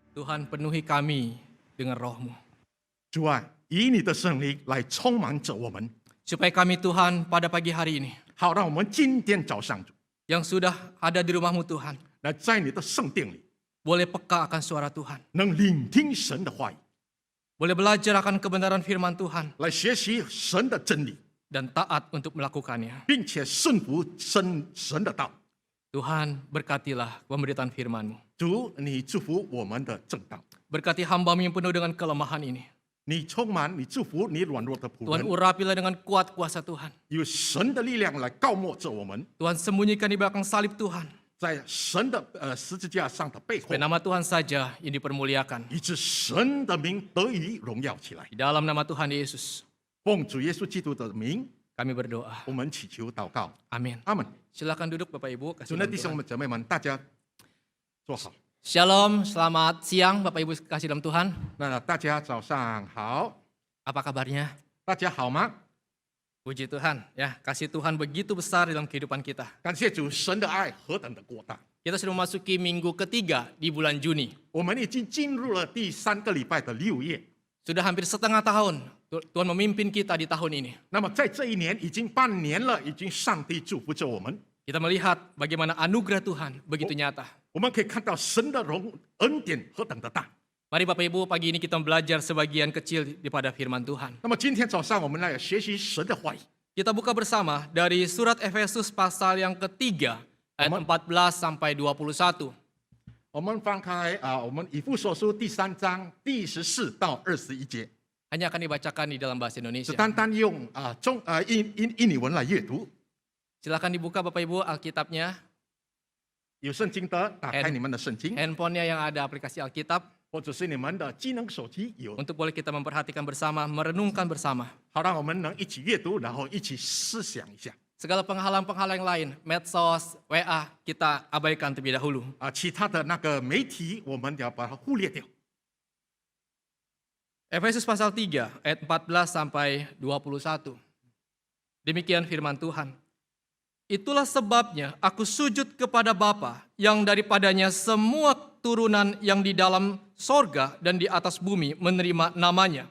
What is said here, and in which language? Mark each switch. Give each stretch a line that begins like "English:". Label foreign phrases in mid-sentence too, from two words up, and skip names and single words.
Indonesian: Tuhan penuhi kami dengan roh-Mu.
Chinese: 主啊，以你的圣灵来充满着我们，
Indonesian: Supaya kami Tuhan pada pagi hari ini
Chinese: 好让我们今天早上
Indonesian: yang sudah ada di rumah-Mu Tuhan
Chinese: 来在你的圣殿里，
Indonesian: boleh peka akan suara Tuhan.
Chinese: 能聆听神的话语，
Indonesian: Boleh belajar akan kebenaran firman Tuhan
Chinese: 来学习神的真理，
Indonesian: dan taat untuk melakukannya.
Chinese: 并且顺服神的道。
Indonesian: Tuhan berkatilah pemberitaan firman-Mu.
Chinese: 主，你祝福我们的正道，
Indonesian: Berkati hamba-Mu yang penuh dengan kelemahan ini.
Chinese: 你充满，你祝福你软弱的仆
Indonesian: Tuhan
Chinese: 人，
Indonesian: urapilah dengan kuat kuasa Tuhan.
Chinese: 有神的力量来告没着我们，
Indonesian: Tuhan sembunyikan di belakang salib Tuhan.
Chinese: 在神的十字架上的背后
Indonesian: Supaya，nama Tuhan saja yang dipermuliakan.
Chinese: 以致神的名得以荣耀起来。
Indonesian: Di dalam nama Tuhan Yesus,
Chinese: 奉主耶稣基督的名，
Indonesian: kami berdoa.
Chinese: 我们祈求祷告，
Indonesian: Amin.
Chinese: 阿门。
Indonesian: Silakan duduk Bapak Ibu. Kasih
Chinese: 主的
Indonesian: dalam
Chinese: 弟兄
Indonesian: Tuhan.
Chinese: 们、姐妹们，大家坐好。
Indonesian: Shalom, selamat siang Bapak Ibu kasih dalam Tuhan.
Chinese: 那大家早上好，
Indonesian: Apa kabarnya?
Chinese: 大家好吗？
Indonesian: Puji Tuhan, ya kasih Tuhan begitu besar dalam kehidupan kita.
Chinese: 感谢主，神的爱何等的过大！
Indonesian: Kita sudah memasuki minggu ketiga di bulan Juni.
Chinese: 我们已经进入了第3个礼拜的6月。
Indonesian: Sudah hampir setengah tahun Tuhan memimpin kita di tahun ini.
Chinese: 那么在这一年已经半年了，已经上帝祝福着我们。
Indonesian: Kita melihat bagaimana anugerah Tuhan begitu nyata.
Chinese: 我们可以看到神的恩典何等的大。
Indonesian: Mari Bapak Ibu, pagi ini kita belajar sebagian kecil daripada firman Tuhan.
Chinese: 那么今天早上我们来学习神的话语。
Indonesian: Kita buka bersama dari surat Efesus pasal yang ketiga, ayat 14 sampai 21.
Chinese: 我们翻开我们以弗所书第3章第14到21节，
Indonesian: Hanya akan dibacakan di dalam bahasa
Chinese: 只
Indonesian: Indonesia.
Chinese: 单单用印尼文来阅读。
Indonesian: Silakan dibuka Bapak Ibu Alkitabnya,
Chinese: 有圣经的，打开你们的圣经，
Indonesian: handphonenya yang ada aplikasi Alkitab,
Chinese: 或者是你们的智能手机有，
Indonesian: untuk boleh kita memperhatikan bersama, merenungkan bersama.
Chinese: 好让我们能一起阅读，然后一起思想一下。
Indonesian: Segala penghalang-penghalang lain, medsos, WA, kita abaikan terlebih dahulu.
Chinese: 其他的那个媒体，我们要把它忽略掉。
Indonesian: Efesus pasal 3 ayat 14 sampai 21. Demikian firman Tuhan. Itulah sebabnya aku sujud kepada Bapa yang daripadanya semua turunan yang di dalam sorga dan di atas bumi menerima namanya.